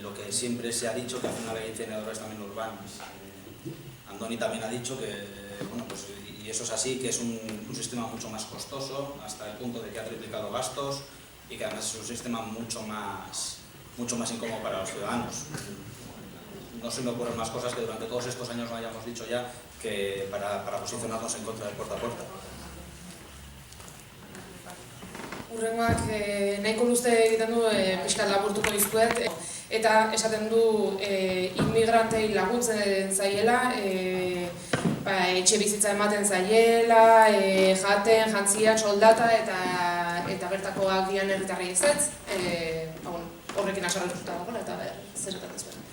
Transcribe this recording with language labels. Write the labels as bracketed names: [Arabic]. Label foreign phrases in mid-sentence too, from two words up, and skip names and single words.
[Spanish] lo que siempre se ha dicho, que al final hay incineradores también urbanos. Andoni también ha dicho que, bueno, pues, y eso es así, que es un sistema mucho más costoso, hasta el punto de que ha triplicado gastos y que además es un sistema mucho más incómodo para los ciudadanos. No se me ocurren más cosas que durante todos estos años no hayamos dicho ya que para posicionarnos en contra del puerta a puerta. [Basque] Urrengoak nahiko luze egiten du pixka laburtuko dizuet, eta esaten du inmigrantei laguntzen zaiela, etxe bizitza ematen zaiela, jaten, jantziak, soldata eta bertakoak dian herritarrei ezetz, horrekin asarretuta dagoela eta zer esaten zuen.